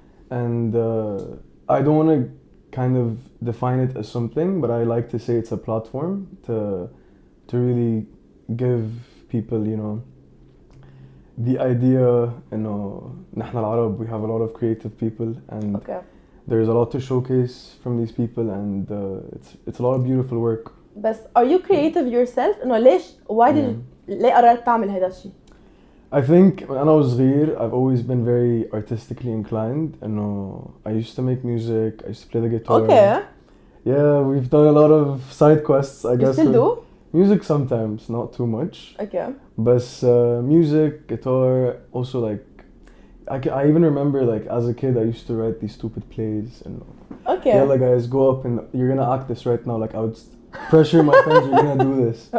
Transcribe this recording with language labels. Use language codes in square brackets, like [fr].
[en] And I don't want to kind of define it as something, but I like to say it's a platform to really give people, you know, the idea, you know, نحن العرب, we have a lot of creative people and there's a lot to showcase from these people and it's a lot of beautiful work. بس are you creative yourself? [ar] إنه ليش ليه قررت تعمل هذا الشيء؟ [en] I think when I was صغير, I've always been very artistically inclined. إنه I used to make music, I used to play the guitar. Okay. Yeah, we've done a lot of side quests, I guess. You still do? Music sometimes, not too much. Okay. But music, guitar, also like, I even remember like as a kid I used to write these stupid plays and yeah, like guys go up and you're gonna act this right now. Like I would pressure my friends, you're gonna do this.